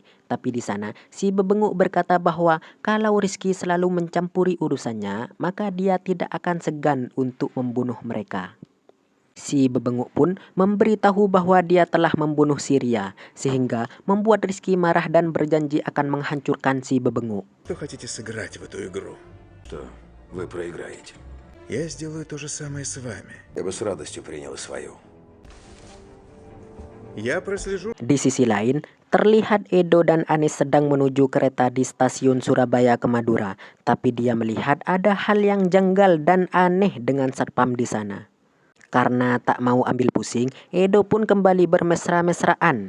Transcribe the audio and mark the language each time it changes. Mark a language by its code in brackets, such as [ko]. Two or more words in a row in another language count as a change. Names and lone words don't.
[id] Tapi di sana, si Bebenguk berkata bahwa kalau Rizky selalu mencampuri urusannya, maka dia tidak akan segan untuk membunuh mereka. Si Bebenguk pun memberitahu bahwa dia telah membunuh Syria, sehingga membuat Rizky marah dan berjanji akan menghancurkan si Bebenguk. [ru] Что хотите сыграть в эту игру? Что вы проиграете? Я сделаю то же самое с вами. Я бы с радостью принял и свою. Я прослежу... [id] Di sisi lain, terlihat Edo dan Anis sedang menuju kereta di stasiun Surabaya ke Madura. Tapi dia melihat ada hal yang janggal dan aneh dengan satpam di sana. Karena tak mau ambil pusing, Edo pun kembali bermesra-mesraan.